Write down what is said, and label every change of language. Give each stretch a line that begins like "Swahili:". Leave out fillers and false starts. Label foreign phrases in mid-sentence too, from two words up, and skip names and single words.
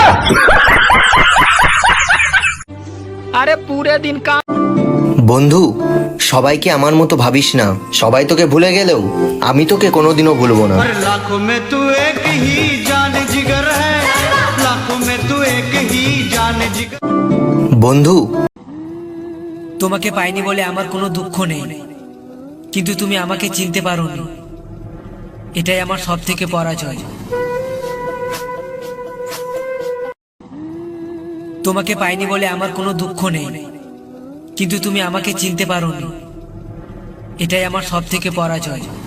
Hindi: अरे पूरे दिन काम।
Bangla: বন্ধু, সবাইকে আমার মতো ভাবিস না। সবাই তোকে ভুলে গেলেও আমি তোকে কোনোদিনও ভুলবো না।
Hindi: लाखों में तू एक ही जान जिगर है, लाखों में तू एक ही जान जिगर।
Bangla: বন্ধু, তোমাকে পাইনি বলে আমার কোনো দুঃখ নেই, কিন্তু তুমি আমাকে চিনতে পারোনি, এটাই আমার সবথেকে পরাজয়। তোমাকে পাইনি বলে আমার কোনো দুঃখ নেই, কিন্তু তুমি আমাকে চিনতে পারোনি, এটাই আমার সবথেকে পরাজয়।